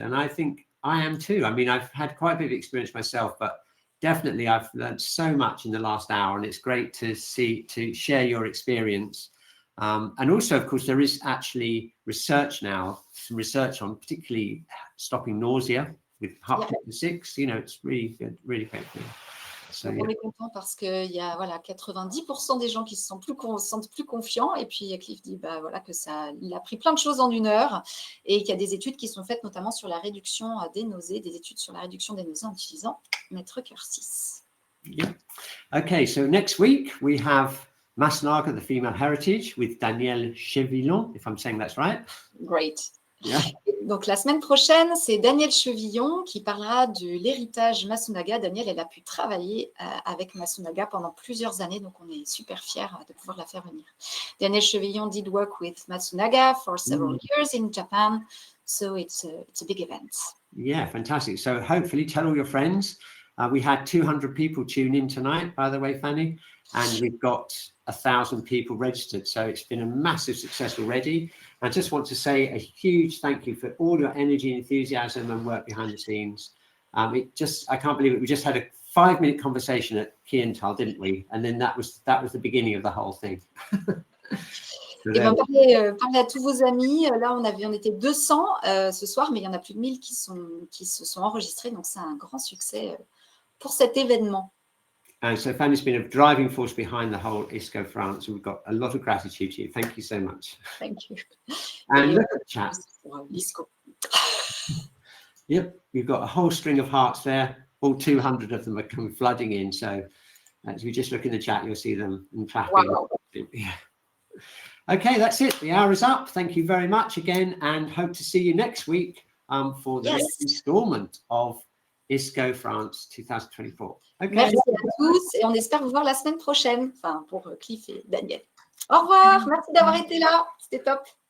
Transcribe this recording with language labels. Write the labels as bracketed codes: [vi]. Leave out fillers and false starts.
[en] And I think I am too. I mean, I've had quite a bit of experience myself, but definitely I've learned so much in the last hour, and it's great to share your experience. And also, of course, there is actually research now, some research on particularly stopping nausea with HARP-6. You know, it's really good, really great thing. So, [fr] on est content parce qu'il y a 90% des gens qui se sentent plus confiants. Et puis Cliff dit il a pris plein de choses en 1 heure et qu'il y a des études qui sont faites notamment sur la réduction des nausées, des études sur la réduction des nausées en utilisant Maître Cœur 6. [en] Yeah. Okay, so next week we have Masnaga, the female heritage, with Danielle Chevillon, if I'm saying that's right. Great. Yeah. [fr] Donc, la semaine prochaine, c'est Danielle Chevillon qui parlera de l'héritage Masunaga. Danielle, elle a pu travailler avec Masunaga pendant plusieurs années, donc on est super fiers de pouvoir la faire venir. [en] Danielle Chevillon did work with Masunaga for several years in Japan, so it's a big event. Yeah, fantastic. So hopefully tell all your friends. We had 200 people tune in tonight, by the way, Fanny, and we've got 1,000 people registered. So it's been a massive success already. I just want to say a huge thank you for all your energy, enthusiasm, and work behind the scenes. I can't believe it. We just had a 5-minute conversation at Kiental, didn't we? And then that was the beginning of the whole thing. [fr] Et parlez à tous vos amis. Là, on était 200 ce soir, mais il y en a plus de 1000 qui se sont enregistrés. Donc, c'est un grand succès pour cet événement. [en] And so Fanny's been a driving force behind the whole ISCO France. And we've got a lot of gratitude to you. Thank you so much. Thank you. And look at the chat. ISCO. Yep, we've got a whole string of hearts there. All 200 of them are coming flooding in. So as we just look in the chat, you'll see them clapping. Wow. Yeah. Okay, that's it. The hour is up. Thank you very much again, and hope to see you next week for the next installment of ISCO France 2024. Okay. [fr] Merci à tous et on espère vous voir la semaine prochaine, pour Cliff et Daniel. Au revoir, merci d'avoir été là, c'était top.